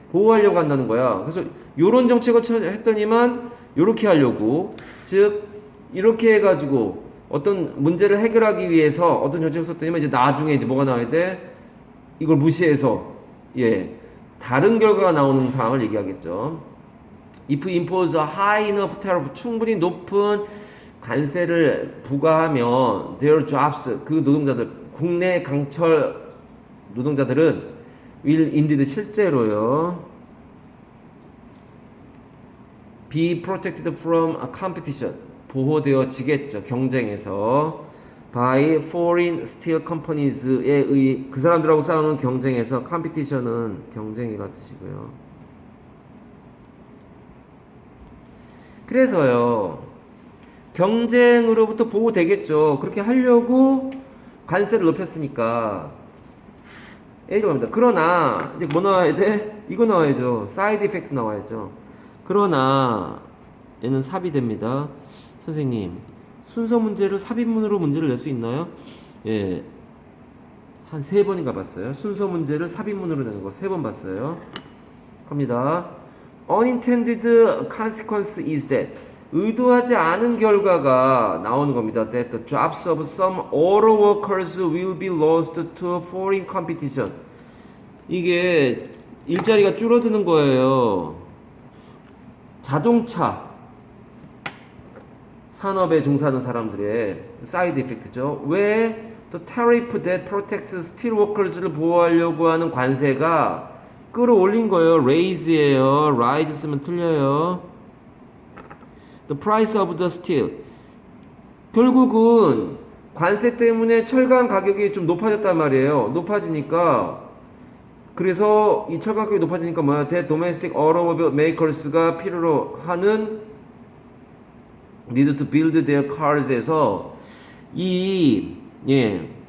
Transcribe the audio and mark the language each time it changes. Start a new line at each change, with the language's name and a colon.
Korean: 보호하려고 한다는 거야. 그래서 요런 정책을 했더니만, 요렇게 하려고. 즉, 이렇게 해가지고 어떤 문제를 해결하기 위해서 어떤 정책을 썼더니만 이제 나중에 이제 뭐가 나와야 돼? 이걸 무시해서, 다른 결과가 나오는 상황을 얘기하겠죠.
English: If impose a high enough tariff,
Korean: 충분히 높은 관세를 부과하면
English: their jobs,
Korean: 그 노동자들, 국내 강철 노동자들은
English: will indeed 실제로요 be protected from a competition,
Korean: 보호되어지겠죠. 경쟁에서
English: by foreign steel companies
Korean: 에 의해 그 사람들하고 싸우는 경쟁에서 competition은 경쟁이라는 뜻이고요. 그래서요. 경쟁으로부터 보호되겠죠. 그렇게 하려고 관세를 높였으니까. A로 갑니다. 그러나 이제 뭐 나와야 돼? 이거 나와야죠. 사이드 이펙트 나와야죠. 그러나 얘는 삽입됩니다. 선생님, 순서 문제를 삽입문으로 문제를 낼 수 있나요? 예. 한 3번인가 봤어요. 순서 문제를 삽입문으로 내는 거 3번 봤어요. 갑니다.
English: Unintended consequence is that
Korean: 의도하지 않은 결과가 나오는 겁니다.
English: That the jobs of some auto workers will be lost to foreign competition.
Korean: 이게 일자리가 줄어드는 거예요. 자동차 산업에 종사하는 사람들의 사이드 이펙트죠. 왜 또
English: tariff that protects steel workers
Korean: 를 보호하려고 하는 관세가 끌어올린 거예요.
English: raise예요. rise
Korean: 쓰면 틀려요.
English: The price of the steel.
Korean: 결국은 관세 때문에 철강 가격이 좀 높아졌단 말이에요. 높아지니까 그래서 이 철강 가격이 높아지니까 뭐야?
English: The domestic automobile makers가
Korean: 필요로 하는
English: need to build their cars에서 이 예.